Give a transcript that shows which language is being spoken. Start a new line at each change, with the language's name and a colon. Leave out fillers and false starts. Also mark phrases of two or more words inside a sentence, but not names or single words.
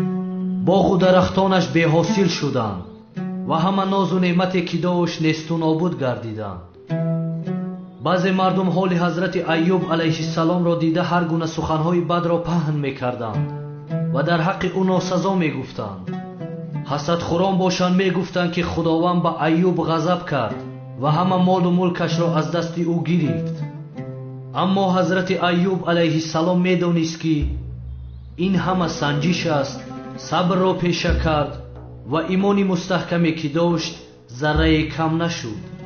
Persian: باغ و درختانش بے حاصل شدند و همه ناز و نعمتی که داشت نیست و نابود گردیدند. بعضی مردم حال حضرت ایوب علیه السلام را دیده هر گونه سخنهای بد را پهن می‌کردند و در حق او ناسزا می‌گفتند.
Tajik: ҳасадхӯрон бошанд мегуфтанд ки худованд ба Айюб ғазаб кард ва ҳама молу мулкашро аз дасти ӯ гирифт. аммо ҳазрати Айюб алайҳиссалом медонист ки ин ҳама санҷиш аст, сабрро пеша кард ва имони мустаҳкаме ки дошт заррае кам нашуд.